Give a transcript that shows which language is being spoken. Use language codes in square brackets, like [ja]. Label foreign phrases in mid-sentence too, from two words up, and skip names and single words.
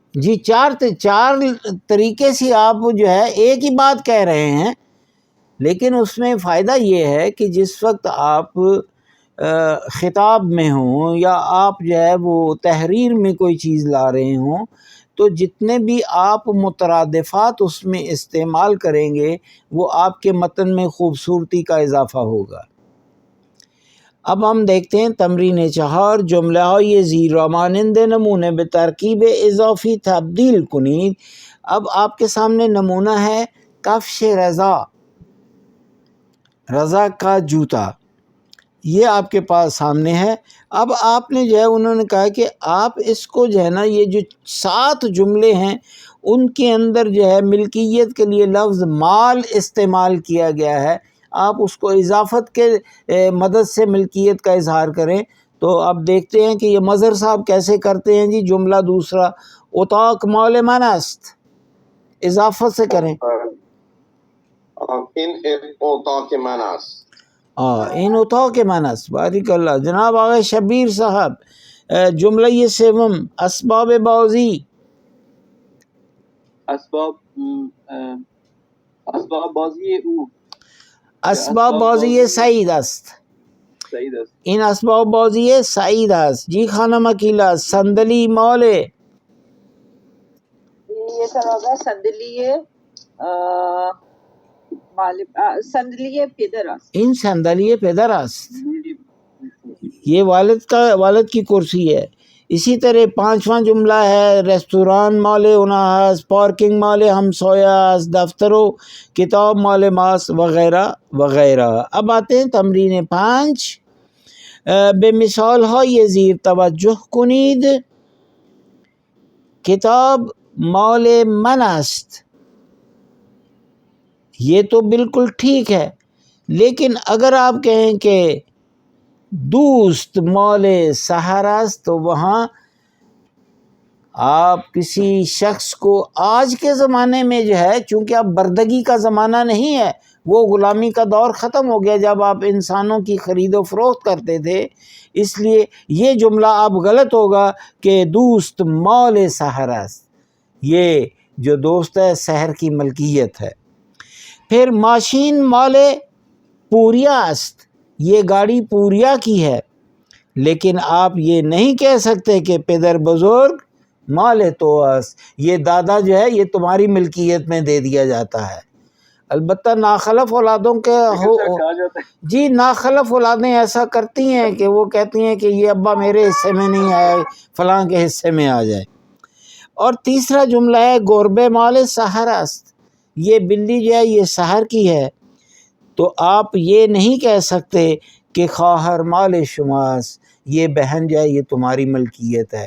[ur] جی، چار طریقے سے آپ جو ہے ایک ہی بات کہہ رہے ہیں، لیکن اس میں فائدہ یہ ہے کہ جس وقت آپ خطاب میں ہوں یا آپ جو ہے وہ تحریر میں کوئی چیز لا رہے ہوں، تو جتنے بھی آپ مترادفات اس میں استعمال کریں گے وہ آپ کے متن میں خوبصورتی کا اضافہ ہوگا. اب ہم دیکھتے ہیں تمرین 4، [fa] جملہ یہ زیر مانند نمونے بے ترکیب اضافی تبدیل کنید. [ur] اب آپ کے سامنے نمونہ ہے [fa] کفش رضا، [ur] رضا کا جوتا، یہ آپ کے پاس سامنے ہے. اب آپ نے جو ہے انہوں نے کہا کہ آپ اس کو جو ہے نا، یہ جو 7 جملے ہیں ان کے اندر جو ہے ملکیت کے لیے لفظ مال استعمال کیا گیا ہے، آپ اس کو اضافت کے مدد سے ملکیت کا اظہار کریں. تو اب دیکھتے ہیں کہ یہ مظہر صاحب کیسے کرتے ہیں. جی، جملہ دوسرا، [fa] اتاق مال من است، [ur] اضافت سے کریں. [fa] ان اوتاق من است، ان اتاق من است. [ar] بارک اللہ. [ur] جناب آغا شبیر صاحب، جملہ یہ 7، [fa] اسباب بازی. اسباب بازی او، اسباب بازی سعید است. سعید است. این اسباب بازی سعید است. جی خانم اکیلا، صندلی مال. [ur] یہ سر ہوگا [fa] صندلی پدر است. این صندلی پدر است. [ur] یہ والد کی کرسی ہے. اسی طرح پانچواں جملہ ہے [fa] ریستوران مال اناس، پارکنگ مال ہمسایاس، دفتر و کتاب مال ماس [ur] وغیرہ وغیرہ۔ اب آتے ہیں تمرین 5، [fa] به مثال های زیر توجه کنید. کتاب مال من است، [ur] یہ تو بالکل ٹھیک ہے، لیکن اگر آپ کہیں کہ [fa] دوست مال سحر است [ur] تو وہاں آپ کسی شخص کو آج کے زمانے میں جو ہے، چونکہ اب بردگی کا زمانہ نہیں ہے، وہ غلامی کا دور ختم ہو گیا جب آپ انسانوں کی خرید و فروخت کرتے تھے، اس لیے یہ جملہ اب غلط ہوگا کہ [fa] دوست مال سحر است، [ur] یہ جو دوست ہے سحر کی ملکیت ہے۔ [fa] پھر ماشین مال پوریا است، [ur] یہ گاڑی پوریا کی ہے، لیکن آپ یہ نہیں کہہ سکتے کہ [fa] پدر بزرگ مال تو است، [ur] یہ دادا جو ہے یہ تمہاری ملکیت میں دے دیا جاتا ہے۔ البتہ ناخلف اولادوں کے کہا جاتا ہے جی ناخلف اولادیں ایسا کرتی ہیں کہ وہ کہتی ہیں کہ یہ ابا میرے حصے میں نہیں آئے، فلاں کے حصے میں آ جائے۔ اور تیسرا جملہ ہے [fa] گربے مال سحر است، [ur] یہ بلی جو ہے یہ سحر کی ہے، تو آپ یہ نہیں کہہ سکتے کہ [fa] خواہر مال شماس، [ur] یہ بہن جو ہے یہ تمہاری ملکیت ہے۔